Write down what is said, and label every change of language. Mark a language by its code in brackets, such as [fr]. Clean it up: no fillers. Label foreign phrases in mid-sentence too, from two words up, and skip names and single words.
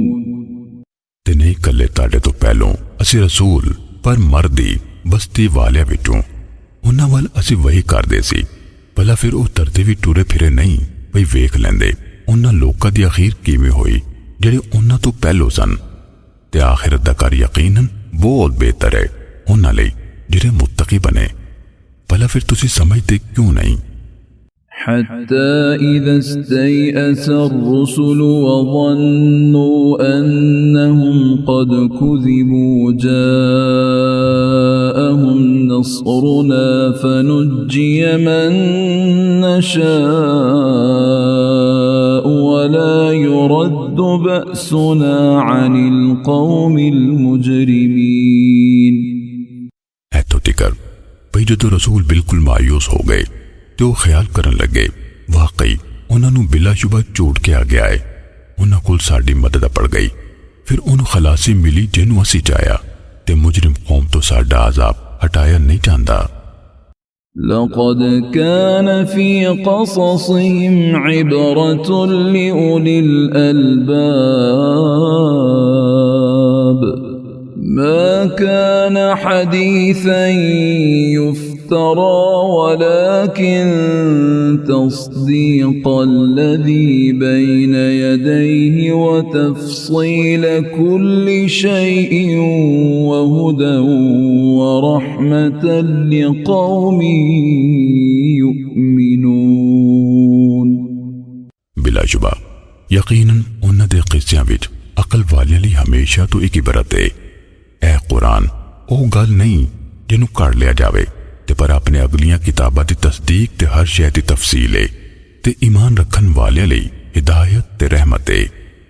[pa] ਤੇ ਨਹੀਂ ਕੱਲੇ ਤੁਹਾਡੇ ਤੋਂ ਪਹਿਲੋਂ ਅਸੀਂ ਰਸੂਲ ਪਰ ਮਰਦੀ ਬਸਤੀ ਵਾਲਿਆਂ ਵਿੱਚੋਂ ਉਹਨਾਂ ਵੱਲ ਅਸੀਂ ਵਹੀ ਕਰਦੇ ਸੀ। ਭਲਾ ਫਿਰ ਉਹ ਤਰਦੇ ਵੀ ਟੁਰੇ ਫਿਰੇ ਨਹੀਂ ਭਈ ਵੇਖ ਲੈਂਦੇ ਉਹਨਾਂ ਲੋਕਾਂ ਦੀ ਅਖੀਰ ਕਿਵੇਂ ਹੋਈ ਜਿਹੜੇ ਉਹਨਾਂ ਤੋਂ ਪਹਿਲੋਂ ਸਨ ਤੇ ਆਖਿਰਤ ਦਾ ਕਰ ਯਕੀਨਨ ਬਹੁਤ ਬਿਹਤਰ ਹੈ ਉਹਨਾਂ ਲਈ ਜਿਹੜੇ ਮੁੱਤਕੀ ਬਣੇ। ਭਲਾ ਫਿਰ ਤੁਸੀਂ ਸਮਝਦੇ ਕਿਉਂ ਨਹੀਂ। [ar] حتى إذا استيأس الرسل وظنوا أنهم قد كذبوا جاءهم نصرنا فنجي من نشاء ولا يرد بأسنا عن القوم المجرمين [pa] ਇੱਥੋਂ ਤੀਕਰ ਭਈ ਜਦੋਂ ਰਸੂਲ ਬਿਲਕੁਲ ਮਾਯੂਸ ਹੋ ਗਏ ਤੇ ਉਹ ਖਿਆਲ ਕਰਨ ਲੱਗੇ ਵਾਕਈ ਉਹਨਾਂ ਨੂੰ ਬਿਲਾਸ਼ੁਬਾ ਝੂਠ ਕਿਹਾ ਗਿਆ ਹੈ। ਉਹਨਾਂ ਕੋਲ ਸਾਡੀ ਮਦਦ ਪੜ ਗਈ ਫਿਰ ਉਹਨੂੰ ਖਲਾਸੀ ਮਿਲੀ ਜਿਹਨੂੰ ਅਸੀਂ ਚਾਹਿਆ ਤੇ ਮੁਜਰਮ ਕੌਮ ਤੋਂ ਸਾਡਾ ਅਜ਼ਾਬ ਹਟਾਇਆ ਨਹੀਂ ਜਾਂਦਾ। [ar] لقد كان في قصصهم عبرة لأولي الألباب ما كان حديثا يفترى افترى ولكن تصديق الذي بين يديه وتفصيل كل شيء وهدى ورحمة لقوم يؤمنون [pa] ਬਿਲਾਸ਼ੁਬਾ ਯਕੀਨਨ ਉਨ੍ਹਾਂ ਦੇ ਕਿੱਸਿਆਂ ਵਿੱਚ ਅਕਲ ਵਾਲਿਆਂ ਲਈ ਹਮੇਸ਼ਾ ਤੋ ਇੱਕ ਇਬਰਤ ਹੈ। ਐ ਕੁਰਾਨ ਉਹ ਗੱਲ ਨਹੀਂ ਜਿਹਨੂੰ ਘੜ ਲਿਆ ਜਾਵੇ ਤੇ ਪਰ ਆਪਣੇ ਅਗਲੀਆਂ ਕਿਤਾਬਾਂ ਦੀ ਤਸਦੀਕ ਤੇ ਹਰ ਸ਼ੈ ਦੀ ਤਫਸੀਲ ਹੈ ਤੇ ਈਮਾਨ ਰੱਖਣ ਵਾਲਿਆਂ ਲਈ ਹਿਦਾਇਤ ਤੇ ਰਹਿਮਤ ਹੈ।